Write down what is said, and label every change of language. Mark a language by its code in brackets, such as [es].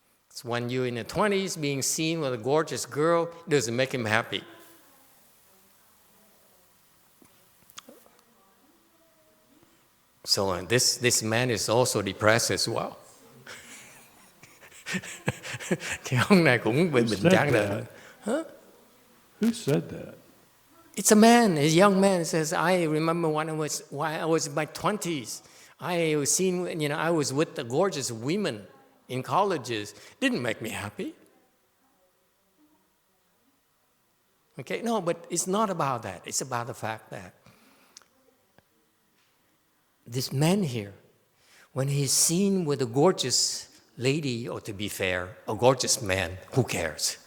[en] It's when you're in the 20s, being seen with a gorgeous girl doesn't make him happy. So this man is also depressed as well. [vi] Cái ông này cũng bị bệnh chán đời. [en] Huh? Who said that? It's a man, a young man. He says, I remember when I was in my 20s, I was with the gorgeous women in colleges. Didn't make me happy. Okay, no, but it's not about that. It's about the fact that this man here, when he's seen with a gorgeous lady, or to be fair, a gorgeous man, who cares?